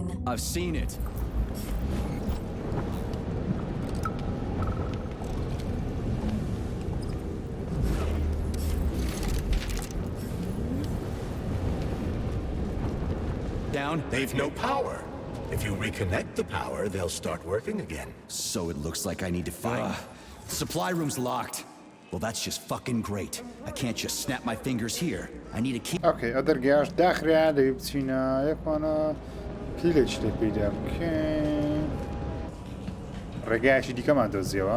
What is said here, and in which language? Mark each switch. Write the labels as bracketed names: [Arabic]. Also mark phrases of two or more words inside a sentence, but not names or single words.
[English] I've seen it. Down. They've no power. If you reconnect the power, they'll start working again. So it looks like I need to find... the supply room's locked. Well, that's just fucking great. I can't just snap my fingers here. I need a key. [Central Kurdish] اوكي ئەو دەرگایش داخرا دەوێ بچینە یەکوانە پیلێک لێ پێدا بکەین ڕێگایەکی دیکەمان دۆزیەوە